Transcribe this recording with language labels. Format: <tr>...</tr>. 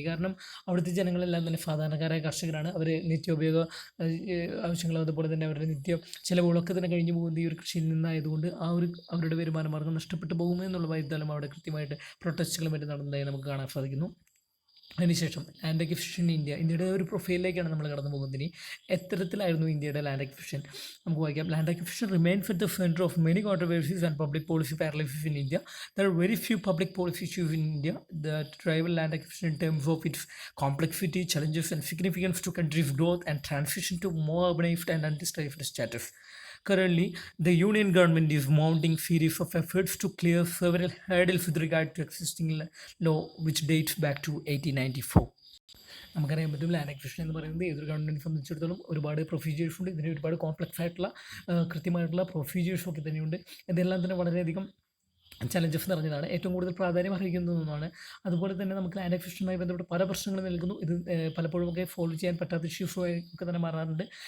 <ml>കാരണം അവിടുത്തെ ജനങ്ങളെല്ലാം തന്നെ സാധാരണക്കാരായ കർഷകരാണ്. അവർ നിത്യോപയോഗ ആവശ്യങ്ങളും അതുപോലെ തന്നെ അവരുടെ നിത്യ ചിലവുകളൊക്കെ തന്നെ കഴിഞ്ഞു പോകുന്നത് ഈ ഒരു കൃഷിയിൽ നിന്നായതുകൊണ്ട് അവരുടെ വരുമാന മാർഗ്ഗം നഷ്ടപ്പെട്ടു പോകുമെന്നുള്ള വൈദ്യാലം അവിടെ കൃത്യമായിട്ട് പ്രൊട്ടസ്റ്റുകളും മറ്റും നടന്നതായി നമുക്ക് കാണാൻ സാധിക്കുന്നു. അതിനുശേഷം ലാൻഡ് അക്വിസിഷൻ ഇന്ത്യയുടെ ഒരു പ്രൊഫൈലിലേക്കാണ് നമ്മൾ കടന്നു പോകുന്നത്. ഇനി എത്തരത്തിലായിരുന്നു ഇന്ത്യയുടെ ലാൻഡ് അക്വിസിഷൻ നമുക്ക് വായിക്കാം.</ml> <en>Land acquisition remains at the centre of many controversies and public policy paralysis in India. There are very few public policy issues in India that rival land acquisition in terms of its complexity, challenges and significance to country's growth and transition to more urbanized and industrialized status. Currently, the Union government is mounting series of efforts to clear several hurdles with regard to existing law, which dates back to 1894.</en> <ml>നമുക്കറിയാൻ പറ്റും land acquisition എന്ന് പറയുന്നത് ഏതൊരു ഗവൺമെൻറ്റിനെ സംബന്ധിച്ചിടത്തോളം ഒരുപാട് procedures ഉണ്ട്. ഇതിന് ഒരുപാട് കോംപ്ലക്സ് ആയിട്ടുള്ള കൃത്യമായിട്ടുള്ള പ്രൊസീജിയേഴ്സും ഒക്കെ തന്നെയുണ്ട്. ഇതെല്ലാം തന്നെ വളരെയധികം ചലഞ്ചസ് നിറഞ്ഞതാണ്. ഏറ്റവും കൂടുതൽ പ്രാധാന്യം അർഹിക്കുന്ന ഒന്നാണ്. അതുപോലെ തന്നെ നമുക്ക് ലാൻഡ് അക്വിസിഷനുമായി ബന്ധപ്പെട്ട് പല പ്രശ്നങ്ങളും നിൽക്കുന്നു. ഇത് പലപ്പോഴും ഒക്കെ ഫോളോ ചെയ്യാൻ പറ്റാത്ത ഇഷ്യൂസുമായി ഒക്കെ തന്നെ മാറാറുണ്ട്.</ml>